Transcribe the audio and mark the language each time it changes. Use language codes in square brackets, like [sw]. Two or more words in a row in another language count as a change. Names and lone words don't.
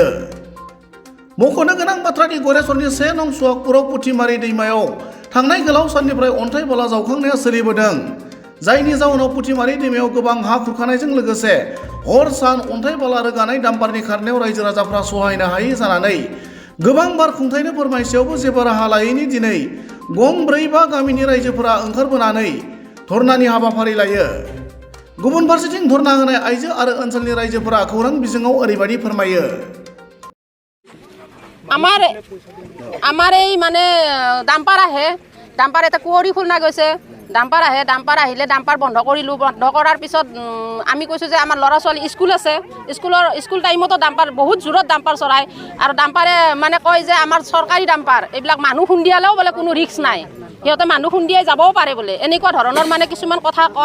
[brx] मख'नो गोनां बाथ्रानि गरेस्वरनि 1 नं सुवागपुराव पुथिमारि दैमायाव थांनाय गोलाव साननिफ्राय अन्थाइ बाला जावखांनाया सोलिबोदों, जायनि जाउनाव पुथिमारि दैमायाव गोबां हा खुरखानायजों लोगोसे हर सान अन्थाइ बाला रोगानाय डाम्पारनि खारनायाव रायजो राजाफ्रा सहायनो हायै जानानै गोबां बार खुंथायनो फोरमायसेयावबो जेबो राहा लायैनि दिनै गं 4-5 गामिनि रायजोफोरा ओंखारबोनानै धरनानि हाबाफारि लायो। गुबुन फारसेथिं धरना होनाय आइजो आरो ओनसोलनि रायजोफोरा खौरां बिजोङाव ओरैबायदि फोरमायो। [as] আমাৰ এই মানে ডাম্পাৰ আহে, ডাম্পাৰ এটা কুঁৱৰী খুলনা গৈছে, ডাম্পাৰ আহে, ডাম্পাৰ আহিলে ডাম্পাৰ বন্ধ কৰিলোঁ। বন্ধ কৰাৰ পিছত আমি কৈছোঁ যে আমাৰ ল'ৰা ছোৱালী স্কুল আছে, স্কুল টাইমতো ডাম্পাৰ বহুত জোৰত ডাম্পাৰ চলায় আৰু ডাম্পাৰে মানে কয় যে আমাৰ চৰকাৰী ডাম্পাৰ, এইবিলাক মানুহ খুন্দিয়ালেও বোলে কোনো ৰিস্ক নাই, সিহঁতে মানুহ খুন্দিয়াই যাবও পাৰে বোলে, এনেকুৱা ধৰণৰ মানে কিছুমান কথা কয়।